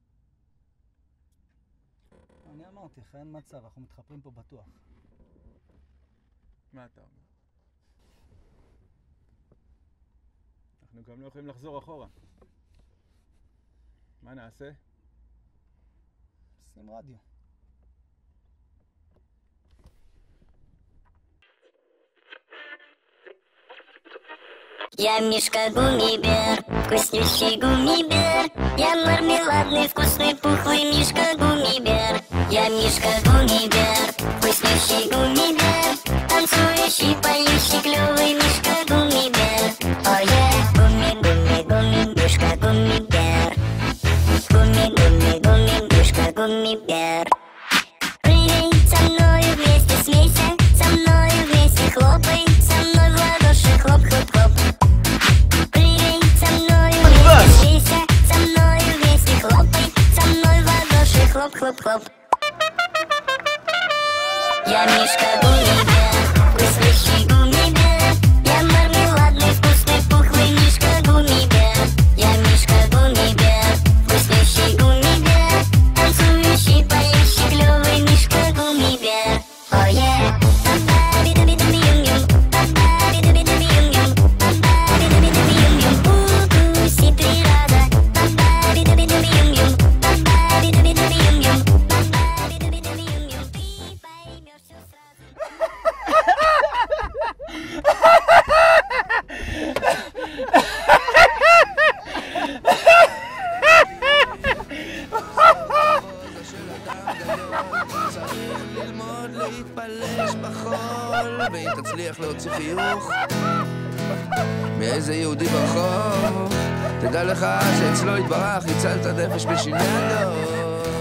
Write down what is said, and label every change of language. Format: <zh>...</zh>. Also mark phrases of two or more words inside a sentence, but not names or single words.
<he>אני אמרתי לך, אין מצב, אנחנו מתחפרים פה בטוח. מה אתה אומר? אנחנו גם לא יכולים לחזור אחורה. מה נעשה? שים רדיו.</he> <ru>Я Мишка Гуммибер, вкуснющий гуммибер. Я мармеладный, вкусный, пухлый Мишка Гуммибер. Я Мишка Гуммибер, вкуснющий гуммибер. Танцующий, поющий, клёвый Мишка Гуммибер. Ой-е, гумми, гумми, гумми, Мишка Гуммибер. Гумми, гумми, гумми, Мишка Гуммибер. Прыгай со мною вместе, смейся, со мною вместе, хлопай, со мной в ладоши, хлоп-хлоп-хлоп. Прыгай со мною вместе, смейся, со мною вместе, хлопай, со мной в ладоши, хлоп-хлоп-хлоп. Я Мишка Гуммибер, вкуснющий гуммибер. Я мармеладный, вкусный, пухлый Мишка Гуммибер. Я Мишка Гуммибер, вкуснющий гуммибер. Танцующий, поющий, клёвый Мишка Гуммибер. Ой-е! Ба-ба-би-ду-би-ду-би-юм-юм. Ба-ба-би-ду-би-ду-би-юм-юм. Ба-ба-би-ду-би-ду-би-юм-юм. У-ку-си природа. Ба-ба-би-ду-би-ду-би-юм-юм. Ба-ба-би-ду-би-ду-би-юм-юм. Ба-ба-би-ду-би-ду-би-юм-юм. Ты поймёшь всё сразу.</ru> <he>צריך ללמוד להתפלש בחול, ואם תצליח להוציא חיוך מאיזה יהודי ברחוב, תדע לך שאצלו התברך הצלת נפש בשיניים.</he>